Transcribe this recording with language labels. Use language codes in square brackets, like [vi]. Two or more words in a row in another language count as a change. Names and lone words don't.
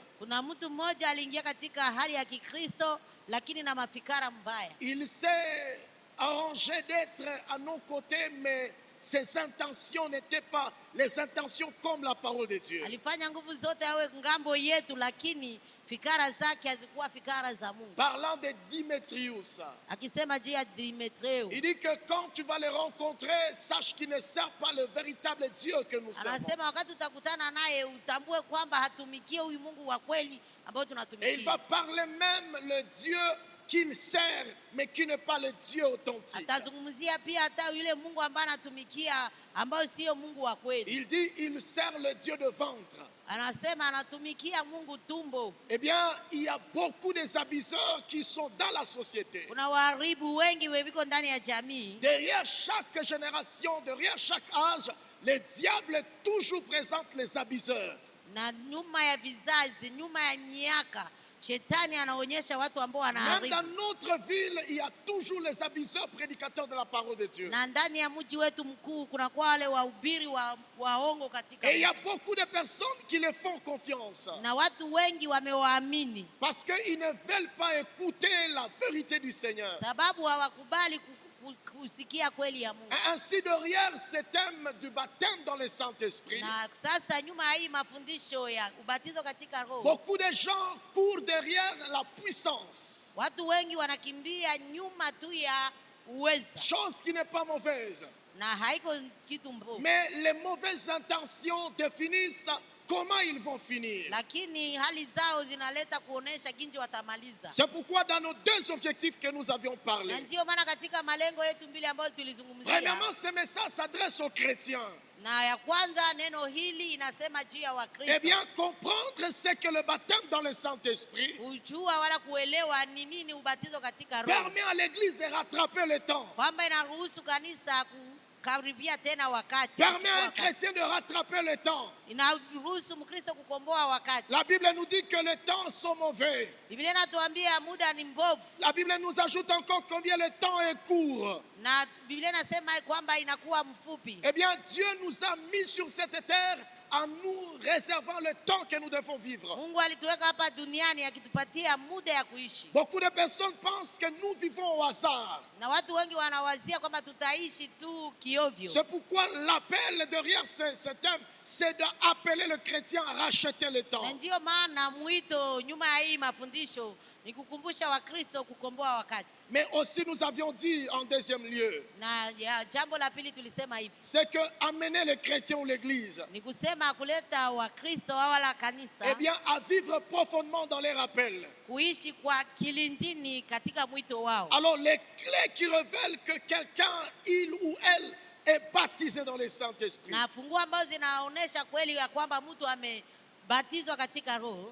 [sw] Kuna mtu mmoja aliingia katika hali ya Kikristo lakini na mafikara mbaya. [fr] Il s'est arrangé d'être à nos côtés, mais ses intentions n'étaient pas les intentions comme la parole de Dieu. [sw] Alifanya nguvu zote awe ngambo yetu, lakini fikara zake hazikuwa fikara za Mungu. [fr] Parlant de Démétrius, [sw] Akisema juu ya Demetreo, [fr] il dit que quand tu vas le rencontrer, sache qu'il ne sert pas le véritable Dieu que nous servons. [sw] anasema wakati utakutana naye utambue kwamba hatumikie huyu Mungu wa kweli ambao [fr] Et il [sw] tunatumikia. [fr] va parler même le Dieu qu'il sert, mais qui n'est pas le Dieu authentique. [sw] Atazungumzia pia hata yule Mungu ambaye anatumikia ambao sio Mungu wa kweli. [fr] Il dit il sert le Dieu de ventre. [sw] Anasema anatumikia Mungu tumbo. [fr] Eh bien, il y a beaucoup des abuseurs qui sont dans la société. [sw] Kuna waharibu wengi weviko ndani ya jamii. [fr] Derrière chaque génération, derrière chaque âge, le diable toujours présente les abuseurs. [sw] Na nyuma ya vizazi, nyuma ya miaka, shetani anaonyesha watu ambao [fr] Même [sw] wanaharibu. [fr] dans notre ville, il y a toujours les abuseurs prédicateurs de la parole de Dieu. [sw] Na ndani ya mji wetu mkuu kuna kwa wale wahubiri waongo katika. [fr] Et il y a beaucoup de personnes qui les font confiance. [sw] Na watu wengi wamewaamini [fr] Parce qu'ils ne veulent pas écouter la vérité du Seigneur. [sw] sababu hawakubali kusikia kweli ya Mungu. [fr] Ainsi, derrière ce thème du baptême dans le Saint-Esprit, [sw] Na sasa nyuma ya hii mafundisho ya ubatizo katika Roho, [fr] beaucoup de gens courent derrière la puissance. [sw] watu wengi wanakimbia nyuma tu ya uweza, [fr] Chose qui n'est pas mauvaise. [sw] na haiko kitu mbovu. [fr] Mais les mauvaises intentions définissent comment ils vont finir. [sw] Lakini hali zao zinaleta kuonesha jinsi watamaliza. [fr] C'est pourquoi dans nos deux objectifs que nous avions [sw] Na [fr] parlé, [sw] ndio maana katika malengo yetu mbili ambayo tulizungumzia, [fr] premièrement, ce message s'adresse aux chrétiens. [sw] na ya kwanza neno hili inasema juu ya [fr] Eh [sw] Wakristo. [fr] bien, comprendre ce que le baptême dans le Saint-Esprit [sw] Kujua wala kuelewa ni nini ubatizo katika Roho, [fr] permet à l'Église de rattraper le temps. [sw] kwamba inaruhusu kanisa kukaribia tena wakati, [fr] Permet à un chrétien de rattraper le temps. [sw] inaruhusu Mkristo kukomboa wakati. [fr] La Bible nous dit que les temps sont mauvais. [sw] Biblia inatuambia muda ni mbovu, [fr] La Bible nous ajoute encore combien le temps est court. [sw] na Biblia inasema kwamba inakuwa mfupi. [fr] Eh bien, Dieu nous a mis sur cette terre en nous réservant le temps que nous devons vivre. [sw] Mungu alituweka hapa duniani akitupatia muda ya kuishi. [fr] Beaucoup de personnes pensent que nous vivons au hasard. [sw] Na watu wengi wanawazia kwamba tutaishi tu kiovyo. [fr] C'est pourquoi l'appel derrière ce thème, c'est d'appeler le chrétien à racheter le temps. [sw] Na ndio maana mwito nyuma ya hii mafundisho ni kukumbusha Wakristo kukomboa wakati. [fr] Mais aussi nous avions dit en deuxième lieu, [sw] Na jambo la pili tulisema hivi. [fr] c'est que amener les chrétiens ou l'église, [sw] Ni kusema kuleta Wakristo wala kanisa, [fr] eh bien, à vivre profondément dans les rappels. [sw] kuishi kwa kilindini katika mwito wao. [fr] Alors les clés qui révèlent que quelqu'un, il ou elle, est baptisé dans le Saint-Esprit. [sw] Na funguo ambazo zinaonesha kweli ya kwamba mtu amebatizwa katika roho.